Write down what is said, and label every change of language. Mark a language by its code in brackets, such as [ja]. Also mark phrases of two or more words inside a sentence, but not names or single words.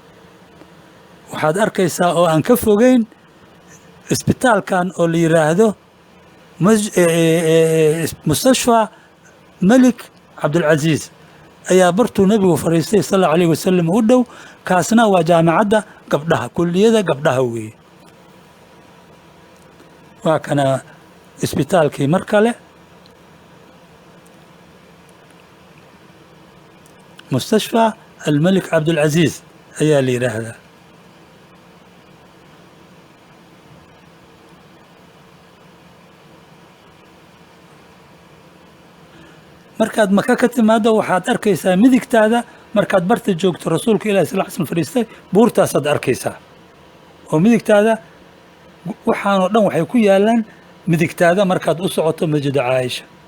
[so] waxaad arkaysaa oo aan ka fogeyn isbitaalkan oo la yidhaahdo مستشفى ملك عبد العزيز ayaa bartuu nabigu fariistay [ar] صلى الله عليه وسلم [so] u dhow kaasna waa jaamacadda gabdhaha kulliyada gabdhaha weeye waa kana isbitaalkii mar kale مستشفى الملك عبد العزيز ayaa la yiraahdaa markaad maka ka timaado waxaad arkaysaa midigtaada markaad barta joogto rasuulka ilaahi [ar] صلى الله عليه وسلم [so] fariistay buurtaasaad arkaysaa oo midigtaada waxaan oo dhan waxay ku yaalaan midigtaada markaad u socoto masjid Caaisha